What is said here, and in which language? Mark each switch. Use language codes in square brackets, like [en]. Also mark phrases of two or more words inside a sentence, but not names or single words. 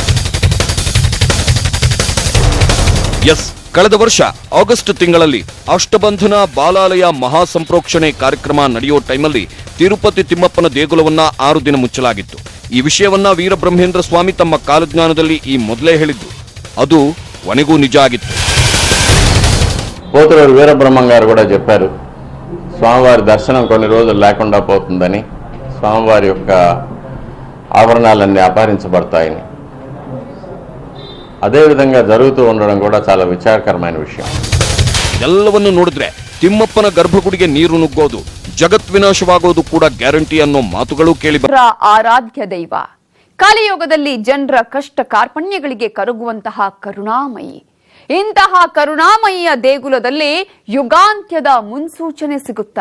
[kn] ಎಸ್, ಕಳೆದ ವರ್ಷ ಆಗಸ್ಟ್ ತಿಂಗಳಲ್ಲಿ ಅಷ್ಟಬಂಧನ ಬಾಲಾಲಯ ಮಹಾಸಂಪ್ರೋಕ್ಷಣೆ ಕಾರ್ಯಕ್ರಮ ನಡೆಯೋ ಟೈಮಲ್ಲಿ ತಿರುಪತಿ ತಿಮ್ಮಪ್ಪನ ದೇಗುಲವನ್ನ 6 ದಿನ ಮುಚ್ಚಲಾಗಿತ್ತು. ಈ ವಿಷಯವನ್ನ ವೀರಬ್ರಹ್ಮೇಂದ್ರ ಸ್ವಾಮಿ ತಮ್ಮ ಕಾಲಜ್ಞಾನದಲ್ಲಿ ಈ ಮೊದಲೇ ಹೇಳಿದ್ರು. ಅದು ಕೊನೆಗೂ ನಿಜ ಆಗಿತ್ತು. [te] పోతులూరు వీరబ్రహ్మం గారు కూడా చెప్పారు, స్వామివారి దర్శనం కొన్ని రోజులు లేకుండా పోతుందని, స్వామివారి యొక్క ఆభరణాలన్నీ అపహరించబడతాయని. అదేవిధంగా జరుగుతూ ఉండడం కూడా చాలా విచారకరమైన విషయం. [kn] ಎಲ್ಲವನ್ನು ನೋಡಿದ್ರೆ ತಿಮ್ಮಪ್ಪನ ಗರ್ಭಗುಡಿಗೆ ನೀರು ನುಗ್ಗೋದು, ಜಗತ್ ವಿನಾಶವಾಗೋದು ಕೂಡ ಗ್ಯಾರಂಟಿ ಅನ್ನೋ ಮಾತುಗಳು ಕೇಳಿ ಆರಾಧ್ಯ ದೈವ. ಕಲಿಯುಗದಲ್ಲಿ ಜನರ ಕಷ್ಟ ಕಾರ್ಪಣ್ಯಗಳಿಗೆ ಕರಗುವಂತಹ ಕರುಣಾಮಯಿ. ಇಂತಹ ಕರುಣಾಮಯಿಯ ದೇಗುಲದಲ್ಲಿ ಯುಗಾಂತ್ಯದ ಮುನ್ಸೂಚನೆ ಸಿಗುತ್ತಾ?